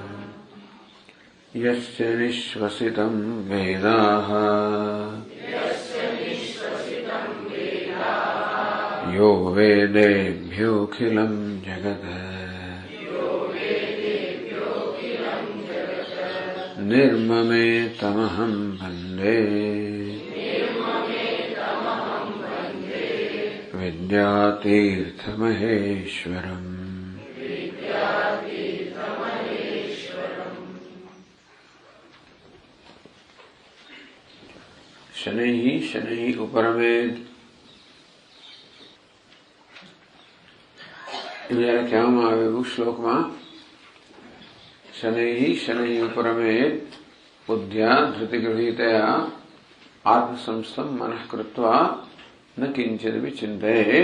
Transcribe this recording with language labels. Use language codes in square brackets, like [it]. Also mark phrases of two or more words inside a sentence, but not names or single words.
[sa] यस्य निःश्वसितं वेदाः यो वेदेभ्योऽखिलं जगत् निर्ममे तमहं वन्दे विद्यातीर्थमहेश्वरम्। शनैः शनैः उपरमेत् [gu] જયારે કહેવામાં આવ્યું શ્લોકમાં [sa] શનૈઃ શનૈઃ ઉપરમેત બુદ્ધ્યા ધૃતિગૃહીતયા આત્મસંસ્થં મનઃ કૃત્વા ન કિંચિદ વિચિંતયેત.